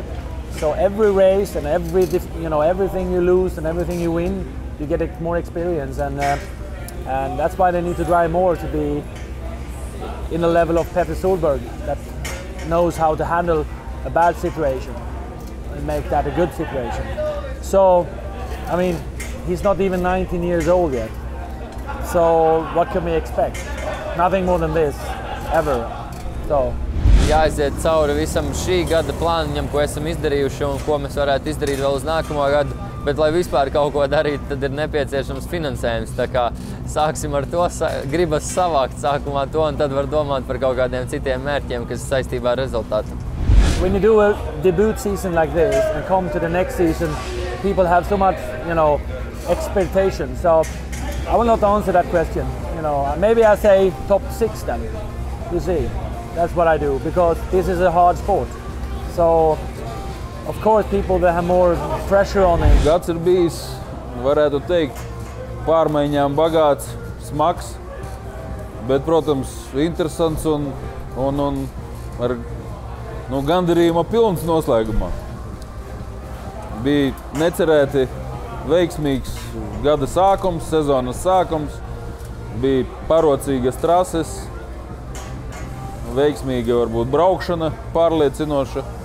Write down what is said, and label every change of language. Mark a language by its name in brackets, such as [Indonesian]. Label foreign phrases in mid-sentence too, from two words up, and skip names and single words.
[English] So every race and everything you lose and everything you win, you get more experience, and that's why they need to drive more to be in the level of Petter Solberg that knows how to handle a bad situation and make that a good situation. So, I mean, he's not even 19 years old yet. So what can we expect? Nothing more than this, ever. So. [Latvian] Jāaiziet cauri visam šī gada plāniņam, ko esam izdarījuši un ko mēs varētu izdarīt vēl uz nākamo gadu. Bet, lai vispār kaut ko darītu, tad ir nepieciešams finansējums. Tā kā sāksim ar to, gribas savākt sākumā to un tad var domāt par kaut kādiem citiem mērķiem, kas saistībā ar rezultātu. [English] When you do a debut season like this and come to the next season, people have so much, expectation. So I will not answer that question. Maybe I say top 6 then, you see. That's what I do, because this is a hard sport. So, of course, people that have more pressure on it. [Latvian] Gads ir bijis, varētu teikt, pārmaiņām bagāts, smags, bet, protams, interesants un ar gandarījuma pilns noslēgumā. Bija necerēti veiksmīgs gada sākums, sezonas sākums, bija parocīgas trases, veiksmīga varbūt braukšana, pārliecinoša.